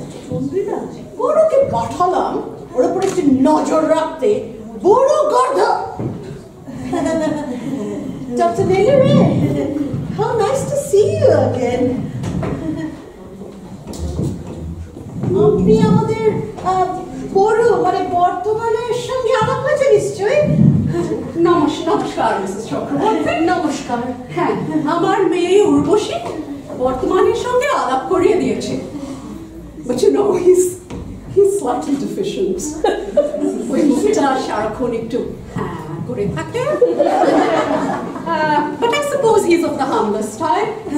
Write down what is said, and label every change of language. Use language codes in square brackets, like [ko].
[bn] চন্দ্রিমা বড়কে পাঠালাম ওর উপর একটু নজর রাখতে, বড় গর্ধ। [en] Dr. Nelly Ray, how nice to see you again. [bn] আপনি আমাদের বড় মানে বর্তমানের সঙ্গে আলাপ হয়েছে নিশ্চয়ই? নমস্কার মিসেস চক্রবর্তী। নমস্কার। হ্যাঁ, আমার মেয়ে উর্বশী বর্তমানের সঙ্গে আলাপ করিয়ে দিয়েছে। [en] But you know, he's slightly deficient. [bn] ওই মুখটা সারাক্ষণ একটু করে থাকে। [en] But I suppose he's of the harmless type.